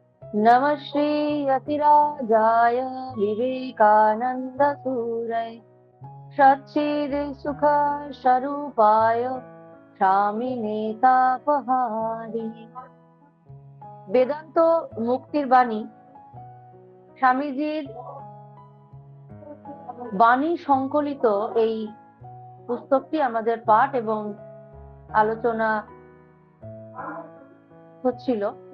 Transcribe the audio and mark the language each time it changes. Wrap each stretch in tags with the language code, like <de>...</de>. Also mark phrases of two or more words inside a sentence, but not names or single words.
<sa>नमः श्री यतिराजाय विवेकानंद सूरय सच्चिद सुख स्वरूपाय स्वामिने तापहारिणे।</sa> <bn>বেদান্ত মুক্তির বাণী স্বামীজির বাণী সংকলিত এই পুস্তকটি আমাদের পাঠ এবং আলোচনা হচ্ছিল।</bn>